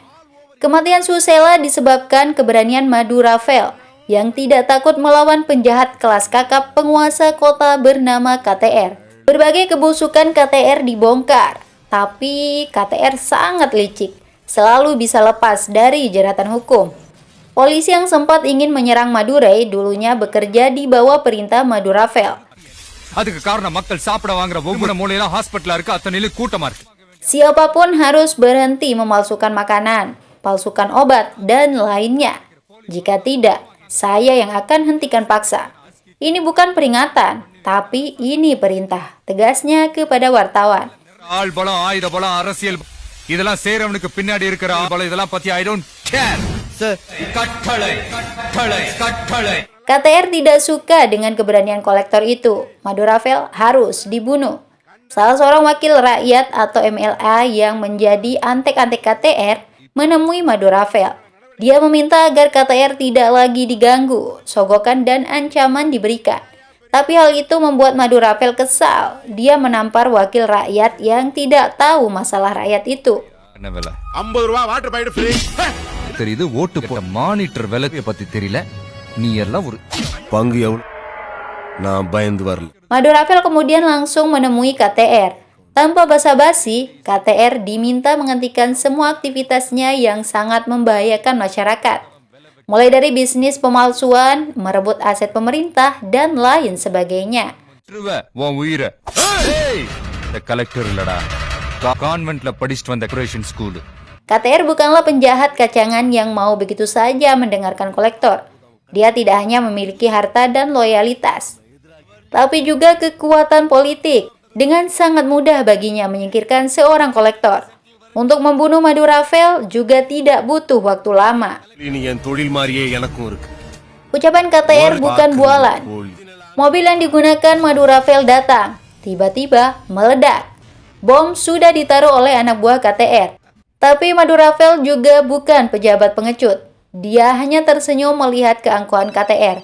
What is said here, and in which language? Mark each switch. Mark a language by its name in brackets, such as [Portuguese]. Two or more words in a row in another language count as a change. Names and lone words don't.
[Indonesian] Kematian Susela disebabkan keberanian madu Rafael yang tidak takut melawan penjahat kelas kakap penguasa kota bernama KTR. Berbagai kebusukan KTR dibongkar, tapi KTR sangat licik, selalu bisa lepas dari jeratan hukum. Polisi yang sempat ingin menyerang Madurai dulunya bekerja di bawah perintah madu Rafael. [Tamil] அதுக்கு காரணம் மக்கள் சாப்பிட வாங்குற ஒவ்வொரு மூலையில ஹாஸ்பிட்டலா இருக்கு அத்தனையிலும் கூட்டமா இருக்கு. [Indonesian] Siapapun harus berhenti memalsukan makanan, palsukan obat, dan lainnya. Jika tidak, saya yang akan hentikan paksa. Ini bukan peringatan, tapi ini perintah, tegasnya kepada wartawan. [Tamil] ஆள் பலம் ஆயுத பலம் அரசியல் இதெல்லாம் சேரவனுக்கு பின்னாடி இருக்கிற ஆள் பலம் இதெல்லாம் பத்தி [English] I don't care. [Tamil] கட்டளை கட்டளை கட்டளை. [Indonesian] KTR tidak suka dengan keberanian kolektor itu. Madu Rafael harus dibunuh. Salah seorang wakil rakyat atau MLA yang menjadi antek-antek KTR menemui madu Rafael. Dia meminta agar KTR tidak lagi diganggu, sogokan dan ancaman diberikan. Tapi hal itu membuat madu Rafael kesal. Dia menampar wakil rakyat yang tidak tahu masalah rakyat itu. [Tamil] என்ன விலை 50 ரூபா [English] water packet free. [Tamil] தெரியுது ஓட்டு போட்ட மானிட்டர் விலையை பத்தி தெரியல நீ எல்லாம் ஒரு பங்கு எவ்வளவு நான் பயந்து வரல. [Indonesian] Madu Rafael kemudian langsung menemui KTR. Tanpa basa-basi, KTR diminta menghentikan semua aktivitasnya yang sangat membahayakan masyarakat. Mulai dari bisnis pemalsuan, merebut aset pemerintah, dan lain sebagainya. [Tamil] உன் உயிரை இந்த கலெக்டர் இல்லடா கான்வென்ட்ல படிச்சுட்டு வந்த [English] decoration school. [Indonesian] KTR bukanlah penjahat kacangan yang mau begitu saja mendengarkan kolektor. Dia tidak hanya memiliki harta dan loyalitas, tapi juga kekuatan politik. Dengan sangat mudah baginya menyingkirkan seorang kolektor. Untuk membunuh madu Rafael juga tidak butuh waktu lama. ini yang [Tamil] தொழில் மாதிரியே எனக்கும் இருக்கு. [Indonesian] Ucapan KTR bukan bualan. Mobil yang digunakan madu Rafael datang, tiba-tiba meledak. Bom sudah ditaruh oleh anak buah KTR. Tapi madu Rafael juga bukan pejabat pengecut. Dia hanya tersenyum melihat keangkuhan KTR.